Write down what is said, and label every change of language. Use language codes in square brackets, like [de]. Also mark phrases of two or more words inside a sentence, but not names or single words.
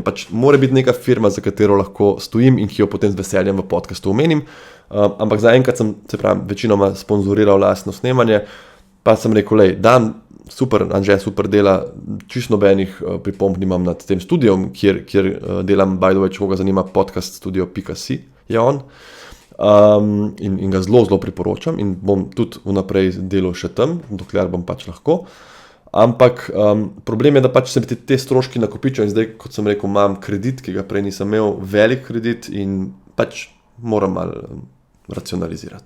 [sl] Pač mora biti neka firma, za katero lahko stojim in ki jo potem z veseljem v podcastu omenim. Ampak zaenkrat sem, večinoma sponzoriral lastno snemanje. Pa sem rekel, Dan, super, Anže super dela, čisto nobenih pripomb nimam nad tem studijom, kjer delam, [en] by the way, [sl] če koga zanima, podcaststudio.si je on. In ga zelo priporočam in bom tudi vnaprej delal še tam, dokler bom pač lahko. Ampak problem je, da pač se te stroški nakopičijo in zdaj, kot sem rekel, imam kredit, ki ga prej nisem imel, velik kredit in pač moram malo racionalizirati.